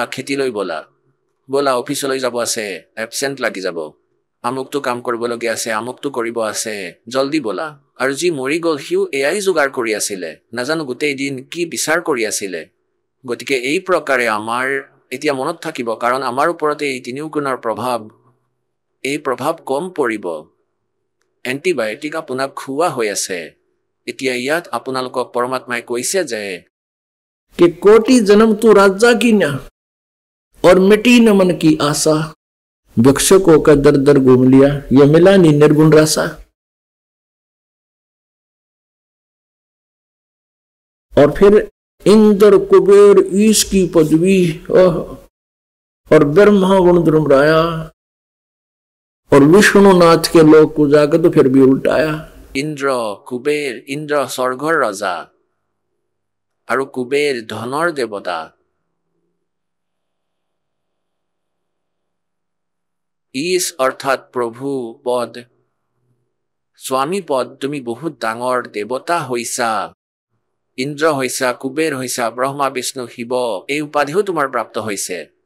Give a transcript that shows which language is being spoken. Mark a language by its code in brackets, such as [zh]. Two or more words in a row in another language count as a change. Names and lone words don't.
[as] খেতিলৈ ব'লা অফিচলৈ যাব আছে এবচেণ্ট লাগি যাব আমুকটো কাম কৰিবলগীয়া আছে আমুকটো কৰিব আছে জল্দি ব'লা আৰু যি মৰি গ'ল সিও এয়াই যোগাৰ কৰি আছিলে নাজানো গোটেই দিন কি বিচাৰ কৰি আছিলে গতিকে এই প্ৰকাৰে আমাৰ এতিয়া মনত থাকিব কাৰণ আমাৰ ওপৰতে এই তিনিওগুণৰ প্ৰভাৱ কম পৰিব এণ্টিবায়'টিক আপোনাক খুওৱা হৈ আছে এতিয়া ইয়াত আপোনালোকক পৰমাত্মাই কৈছে যে [hi] कि कोटि जन्म तू राजा की ना और मिटी न मन की आशा भिक्षुक होकर दर दर घूम लिया ये मिला नहीं निर्गुण रासा और फिर इंद्र कुबेर ईश की पदवी और ब्रह्मा गुण धर्मराया और विष्णुनाथ के लोग को जाकर तो फिर भी उल्टाया [as] ইন্দ্ৰ কুবেৰ ইন্দ্ৰ স্বৰ্গৰ ৰজা আৰু কুবেৰ ধনৰ দেৱতা ঈশ অৰ্থাৎ প্ৰভু পদ স্বামী পদ তুমি বহুত ডাঙৰ দেৱতা হৈছা ইন্দ্ৰ হৈছা কুবেৰ হৈছা ব্ৰহ্মা বিষ্ণু শিৱ এই উপাধিও তোমাৰ প্ৰাপ্ত হৈছে